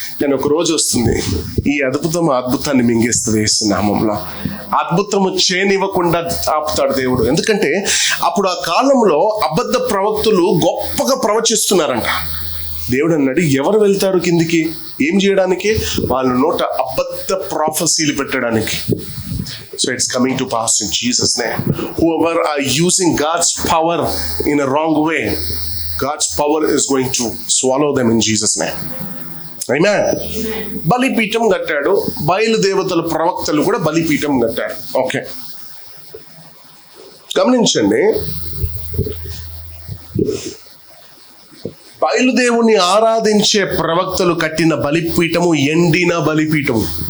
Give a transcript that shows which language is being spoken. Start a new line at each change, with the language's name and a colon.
Telugu: నేను ఒక రోజు వస్తుంది, ఈ అద్భుతాన్ని మింగేస్తుంది యేసు నామములో. అద్భుతము చేయనివ్వకుండా ఆపుతాడు దేవుడు. ఎందుకంటే అప్పుడు ఆ కాలంలో అబద్ధ ప్రవక్తులు గొప్పగా ప్రవచిస్తున్నారంట. దేవుడు అన్నాడు, ఎవరు వెళ్తారు కిందికి? ఏం చేయడానికి? వాళ్ళ నోట అబద్ధ ప్రాఫెసీలు పెట్టడానికి.
English: So it's coming to pass in Jesus' name. Whoever are using God's power in a wrong way, God's power is going to swallow them in Jesus' name.
Telugu: Amen. బలిపీఠం కట్టాడు. బయలుదేవతల ప్రవక్తలు కూడా బలిపీఠం కట్టారు. ఓకే, గమనించండి. బయలుదేవుని ఆరాధించే ప్రవక్తలు కట్టిన బలిపీఠము ఎండిన బలిపీఠము.